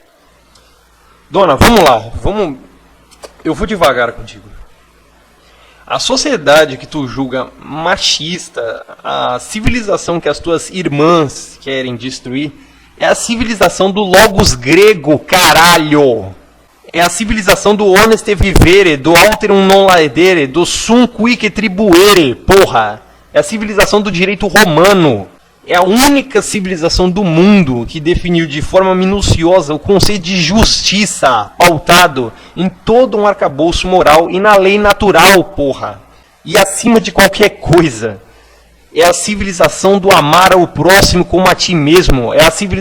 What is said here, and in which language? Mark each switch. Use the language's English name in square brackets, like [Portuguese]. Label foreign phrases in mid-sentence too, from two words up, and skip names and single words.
[Portuguese] Dona, vamos lá, eu vou devagar contigo. A sociedade que tu julga machista, a civilização que as tuas irmãs querem destruir, é a civilização do logos grego, caralho! É a civilização do [Latin] honeste vivere, [Portuguese] do [Latin] alterum non laedere, [Portuguese] do [Latin] sum quique tribuere, [Portuguese] porra! É a civilização do direito romano. É a única civilização do mundo que definiu de forma minuciosa o conceito de justiça, pautado em todo um arcabouço moral e na lei natural, porra! E acima de qualquer coisa. É a civilização do amar ao próximo como a ti mesmo.